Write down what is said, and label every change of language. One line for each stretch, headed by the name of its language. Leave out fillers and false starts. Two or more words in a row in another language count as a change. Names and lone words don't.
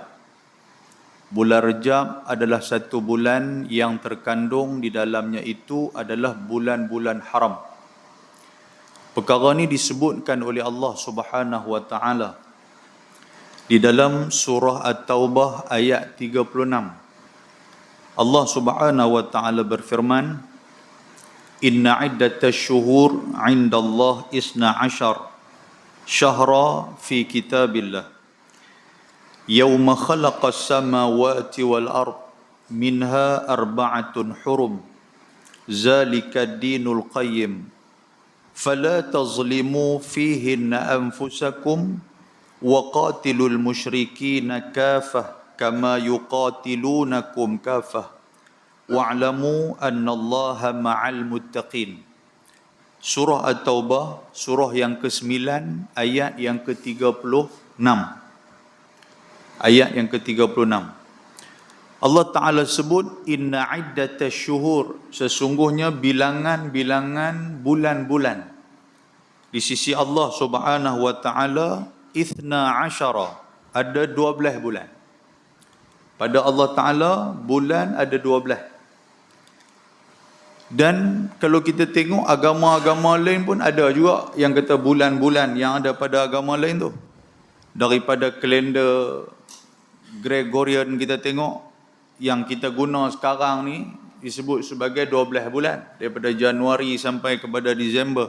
Malay: Bulan Rejab adalah satu bulan yang terkandung di dalamnya itu adalah bulan-bulan haram. Perkara ini disebutkan oleh Allah
Arabic: سبحانه وتعالى
Malay: di dalam surah At-Taubah ayat 36. Allah
Arabic: سبحانه وتعالى
Malay: berfirman,
Arabic: إن عدة الشهور عند الله اثنا عشر شهرا في كتاب الله يوم خلق السماوات والأرض منها أربعة حرم ذلك الدين القيم فلا تظلموا فيهن أنفسكم وقاتلوا المشركين كافة كما يقاتلونكم كافة واعلموا أن الله مع المتقين.
Malay: Surah At-Taubah, surah yang ke-9, ayat yang ke-36. Ayat yang ke-36. Allah Ta'ala sebut,
Arabic: إن عدة الشهور,
Malay: sesungguhnya bilangan-bilangan bulan-bulan di sisi Allah
Arabic: سبحانه وتعالى, اثنا عشر,
Malay: ada 12 bulan. Pada Allah Ta'ala, bulan ada 12. Dan kalau kita tengok agama-agama lain pun ada juga yang kata bulan-bulan yang ada pada agama lain tu. Daripada kalender Gregorian kita tengok, yang kita guna sekarang ni disebut sebagai 12 bulan, daripada Januari sampai kepada Disember.